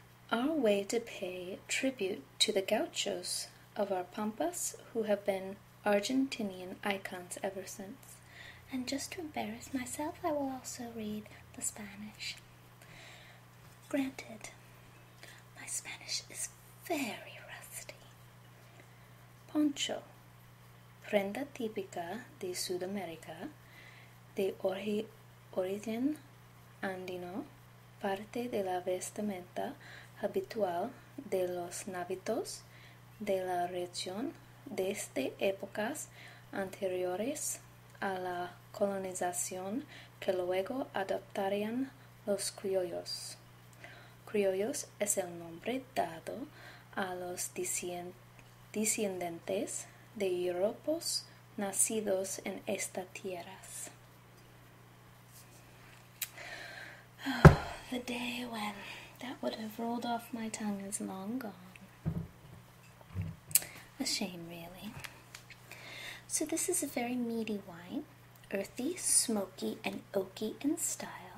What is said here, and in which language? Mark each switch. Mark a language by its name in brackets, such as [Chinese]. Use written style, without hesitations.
[English] Our way to pay tribute to the gauchos of our pampas who have been Argentinian icons ever since. And just to embarrass myself, I will also read the Spanish. Granted, my Spanish is very rusty. [Spanish] Poncho, prenda típica de Sudamérica, de origen andino, parte de la vestimenta habitual de los nativos de la región desde épocas anteriores a la colonización que luego adoptarían los criollos. Criollos es el nombre dado a los descendientes de europeos nacidos en estas tierras. [English] Oh, the day when that would have rolled off my tongue is long gone. A shame, really. So this is a very meaty wine, earthy, smoky, and oaky in style.